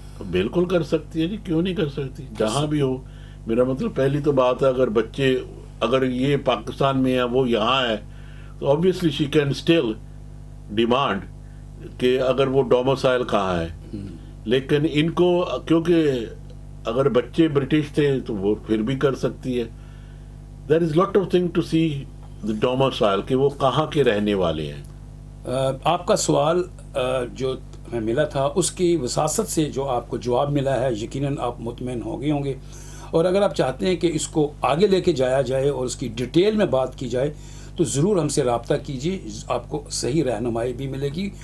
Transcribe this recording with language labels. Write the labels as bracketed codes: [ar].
[ur] بالکل کر سکتی ہے جی, کیوں نہیں کر سکتی, جہاں بھی ہو. میرا مطلب پہلی تو بات ہے اگر بچے اگر یہ پاکستان میں ہے وہ یہاں ہے تو [en] obviously she can still demand [ur] کہ اگر وہ ڈومسائل کہاں ہے. لیکن ان کو کیونکہ اگر بچے برٹش تھے تو وہ پھر بھی کر سکتی ہے. [en] there is lot of thing to see the domicile [ur] کہ وہ کہاں کے رہنے والے ہیں. آپ کا سوال جو ہمیں ملا تھا اس کی وساست سے جو آپ کو جواب ملا ہے یقیناً آپ مطمئن ہو گئے ہوں گے, اور اگر آپ چاہتے ہیں کہ اس کو آگے لے کے جایا جائے اور اس کی ڈیٹیل میں بات کی جائے تو ضرور ہم سے رابطہ کیجیے, آپ کو صحیح رہنمائی بھی ملے گی.